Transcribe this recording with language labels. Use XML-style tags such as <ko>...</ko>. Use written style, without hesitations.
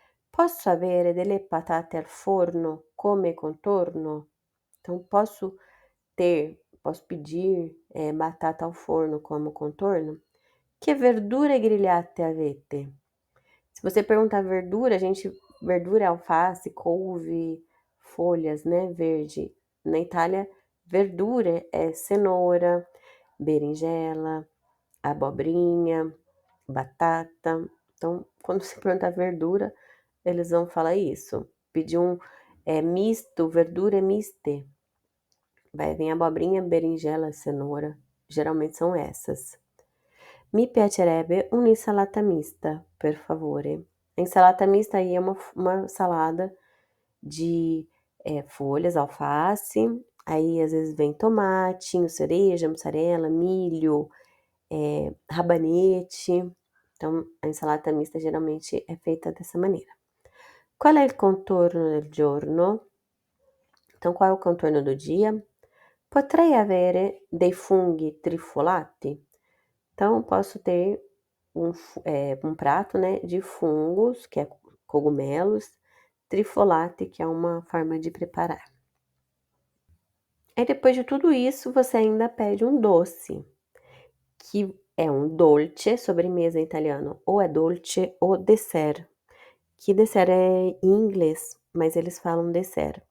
<it>Posso avere delle patate al forno come contorno?</it> <pt>Então, posso pedir batata ao forno como contorno?</pt> <it>Que verdure grigliate avete?</it> <pt>Se você perguntar verdura é alface, couve, folhas, né, verde. Na Itália, verdura é cenoura, berinjela, abobrinha, batata. Então, quando você perguntar verdura, eles vão falar isso. Pedir misto,</pt> <it>verdura miste.</it> <pt>Vai vir abobrinha, berinjela, cenoura. Geralmente são essas.</pt> <it>Mi piacerebbe un'insalata mista, per favore.</it> <pt>A insalata mista aí é uma salada de folhas, alface, aí às vezes vem tomatinho, cereja, mussarela, milho, rabanete. Então, a insalata mista geralmente é feita dessa maneira.</pt> <it>Qual è il contorno del giorno?</it> <pt>Então, qual é o contorno do dia?</pt> <it>Potrei avere dei funghi trifolati?</it> <pt>Então, posso ter um prato, né, de fungos, que é cogumelos, trifolate, que é uma forma de preparar. Aí, depois de tudo isso, você ainda pede um doce, que é um dolce, sobremesa em italiano, ou é dolce ou dessert, que dessert é em inglês, mas eles falam dessert.</pt>